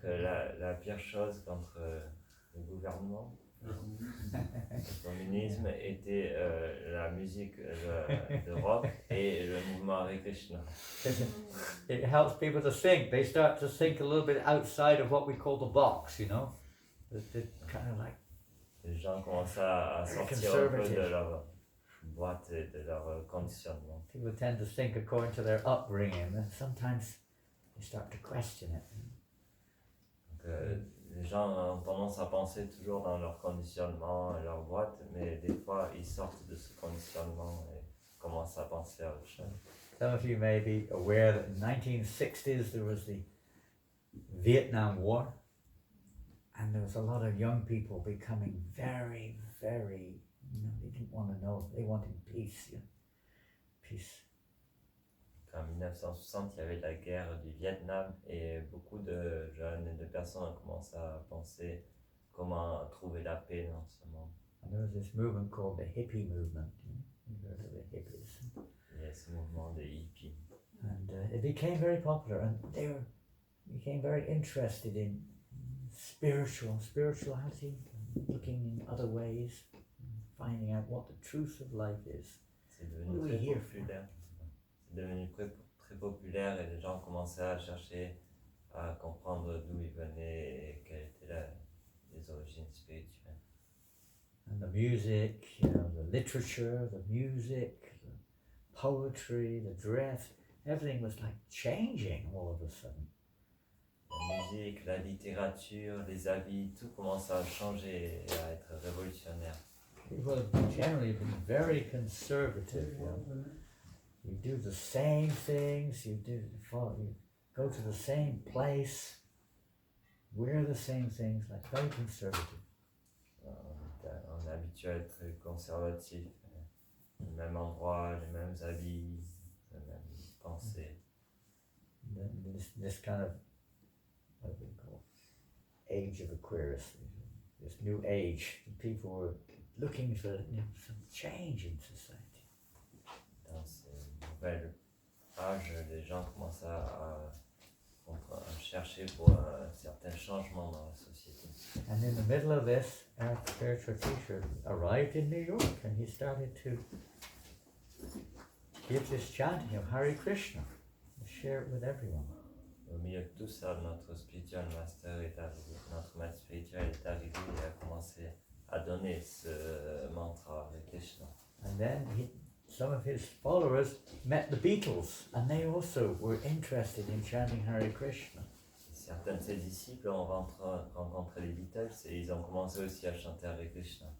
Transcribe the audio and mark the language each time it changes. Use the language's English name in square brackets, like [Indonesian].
[French] que la pire chose contre le gouvernement, le communisme, était la musique de rock et le mouvement Hare Krishna. [English] It helps people to think. They start to think a little bit outside of what we call the box, you know. They're kind of like [French] Les gens commencent à sortir un peu de leur boîte et de leur conditionnement. [English] people tend to think according to their upbringing, and sometimes they start to question it. [French] Donc, les gens ont tendance à penser toujours dans leur conditionnement et leur boîte, mais des fois ils sortent de ce conditionnement et commencent à penser à autre chose. [English] Some of you may be aware that in the 1960s there was the Vietnam War, and there was a lot of young people becoming very, very, they didn't want to know, they wanted peace, peace. [French] En 1960, il y avait la guerre du Vietnam et beaucoup de jeunes et de personnes ont commencé à penser comment trouver la paix dans ce monde. [English] And there was this movement called the hippie movement. You heard of the hippies? [French] Il y a ce mouvement des hippies. [English] And it became very popular, and they became very interested in spirituality, looking in other ways, finding out what the truth of life is. [French] C'est devenu très populaire. C'est devenu très populaire et les gens commençaient à chercher à comprendre d'où ils venaient et quelles étaient les origines spirituelles. [English] And the music, the literature, the music, the poetry, the dress, everything was like changing all of a sudden. [French] La musique, la littérature, les habits, tout commençait à changer et à être révolutionnaire. [English] People have generally been very conservative. You do the same things, you go to the same place, wear the same things, like very conservative. [French] On est habitué à être conservatif, le même endroit, les mêmes habits, les mêmes pensées. [English] This kind of, what do we call, age of Aquarius, this new age, people were looking for some change in society. [French] Dans ce nouvel âge, les gens commencent à chercher pour un certain changement dans la société. [English] And in the middle of this, our spiritual teacher arrived in New York, and he started to give this chanting of Hare Krishna, and share it with everyone. [French] Au milieu de tout ça, notre [English] spiritual master [French] est arrivé, notre maître spirituel est arrivé et a commencé à donner ce mantra Hare Krishna. [English] And then some of his followers met the Beatles, and they also were interested in chanting Hare Krishna. [French] Certains de ses disciples ont rencontré les Beatles et ils ont commencé aussi à chanter Hare Krishna.